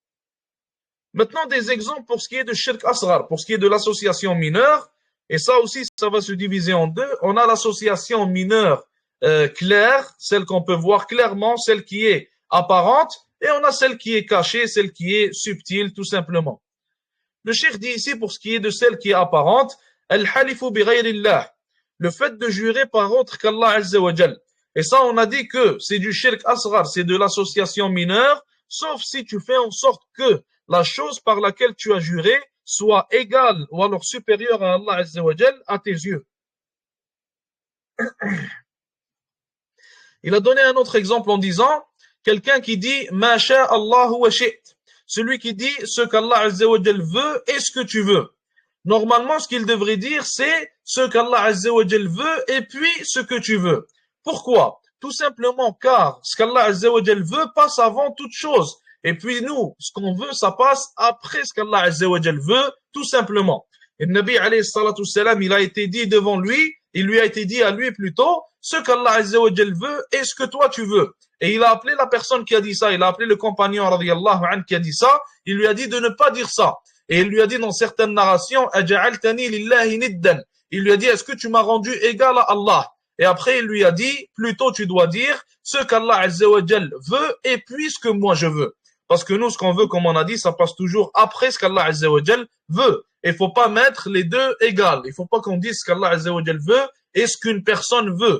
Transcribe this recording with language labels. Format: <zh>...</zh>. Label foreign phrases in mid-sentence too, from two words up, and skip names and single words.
<fr>Maintenant, des exemples pour ce qui est de</fr> <ar>شرك أصغر,</ar> <fr>pour ce qui est de l'association mineure, et ça aussi, ça va se diviser en deux. On a l'association mineure claire, celle qu'on peut voir clairement, celle qui est apparente, et on a celle qui est cachée, celle qui est subtile, tout simplement. Le cheikh dit ici, pour ce qui est de celle qui est apparente,</fr> <ar>الحالف بغير الله,</ar> <fr>le fait de jurer par autre qu'</fr> <ar>الله عز وجل.</ar> <fr>Et ça, on a dit que c'est du</fr> <ar>شرك أصغر,</ar> <fr>c'est de l'association mineure, sauf si tu fais en sorte que la chose par laquelle tu as juré soit égale ou alors supérieure à</fr> <ar>الله عز وجل</ar> <fr>à tes yeux. Il a donné un autre exemple en disant, quelqu'un qui dit</fr> <ar>ما شاء الله وشئت,</ar> <fr>celui qui dit ce qu'</fr> <ar>الله عز وجل</ar> <fr>veut et ce que tu veux. Normalement, ce qu'il devrait dire, c'est ce qu'</fr> <ar>الله عز وجل</ar> <fr>veut et puis ce que tu veux. Pourquoi? Tout simplement car ce qu'</fr> <ar>الله عز وجل</ar> <fr>veut passe avant toute chose. Et puis nous, ce qu'on veut, ça passe après ce qu'</fr> <ar>الله عز وجل</ar> <fr>veut, tout simplement. Et le</fr> <ar>النبي عليه الصلاة والسلام,</ar> <fr>il a été dit devant lui, il lui a été dit à lui plutôt, ce qu'</fr> <ar>الله عز وجل</ar> <fr>veut et ce que toi tu veux. Et il a appelé la personne qui a dit ça, il a appelé le compagnon</fr> <ar>رضي الله عنه</ar> <fr>qui a dit ça, il lui a dit de ne pas dire ça. Et il lui a dit dans certaines narrations,</fr> <ar>أجعلتني لله ندا.</ar> <fr>Il lui a dit, est-ce que tu m'as rendu égal à Allah? Et après, il lui a dit, plutôt tu dois dire ce qu'</fr> <ar>الله عز وجل</ar> <fr>veut et puis ce que moi je veux. Parce que nous, ce qu'on veut, comme on a dit, ça passe toujours après ce qu'</fr> <ar>الله عز وجل</ar> <fr>veut. Et il faut pas mettre les deux égales. Il faut pas qu'on dise ce qu'</fr> <ar>الله عز وجل</ar> <fr>veut et ce qu'une personne veut.</fr>